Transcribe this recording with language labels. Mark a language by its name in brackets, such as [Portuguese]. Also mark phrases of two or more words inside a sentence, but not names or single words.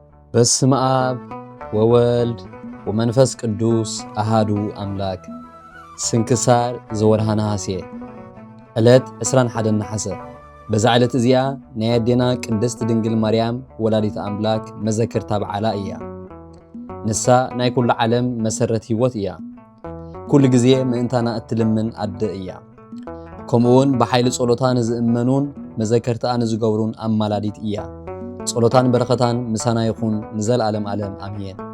[Geez] በስመ አብ ወወልድ ወመንፈስ ቅዱስ አሃዱ አምላክ። ስንክሳር ዘወርሃ ነሐሴ ዕለት 21 ነሐሴ። [Tigrinya] በዛ ዕለት እዚኣ ናይ ኣዴና ቅድስት ድንግል ማርያም ወላዲት አምላክ መዘክርታ በዓላ እያ። ንሳ ናይ ኩሉ ዓለም መሰረት ህይወት እያ። ኩሉ ግዜ ምእንታና እትልምን ኣደ እያ። ከምኡውን ብሓይሊ ጸሎታ ንዝእመኑን መዘከርታኣ ንዝገብሩን ኣማላዲት እያ። ጸሎታን በረኸታን ምሳና ይኹን ንዘለዓለም ዓለም አሜን።